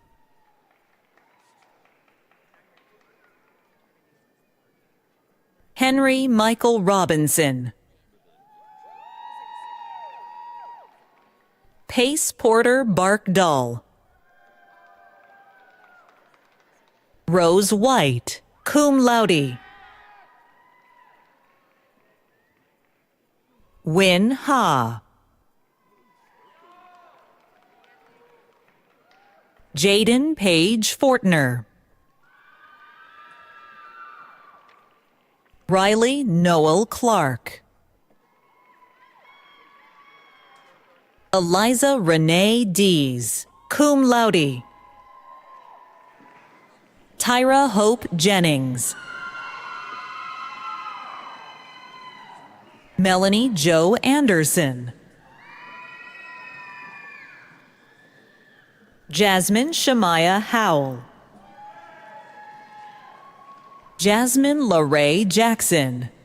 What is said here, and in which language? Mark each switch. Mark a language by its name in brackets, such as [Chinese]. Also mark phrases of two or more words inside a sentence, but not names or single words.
[English] Henry Michael Robinson. Pace Porter Barkdahl. Rose White, [Latin] cum laude. [English] Win Ha. Jaden Page Fortner. Riley Noel Clark. Eliza Renee Dees, [Latin] cum laude. [English] Tyra Hope Jennings. Melanie Jo Anderson. Jasmine Shemaiah Howell. Jasmine LaRae Jackson.